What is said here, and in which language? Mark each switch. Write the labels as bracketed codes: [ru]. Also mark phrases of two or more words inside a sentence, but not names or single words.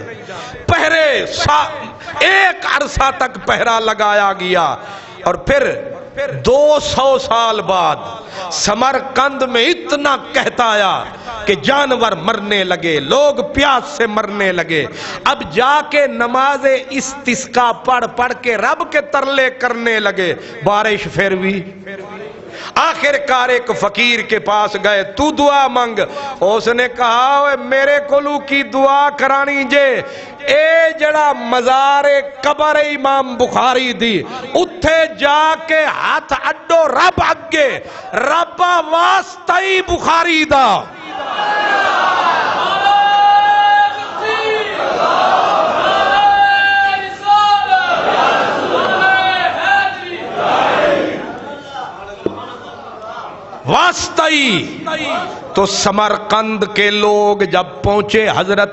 [ur] پہرے ایک عرصہ تک پہرا لگایا گیا اور پھر 200 سال بعد سمرقند میں اتنا کہتا آیا کہ جانور مرنے لگے، لوگ پیاس سے مرنے لگے۔ اب جا کے نماز استسقا پڑھ کے رب کے ترلے کرنے لگے، بارش پھر بھی۔ آخر کار ایک فقیر کے پاس گئے، تو دعا مانگ۔ [pa] اس نے کہا میرے کولو کی دعا کرانی جے، اے جڑا مزار قبر امام بخاری دی اتھے جا کے ہاتھ اڈو رب اگے، رب واسطائی بخاری دا۔ [ur] واسطائی تو سمرقند کے لوگ جب پہنچے حضرت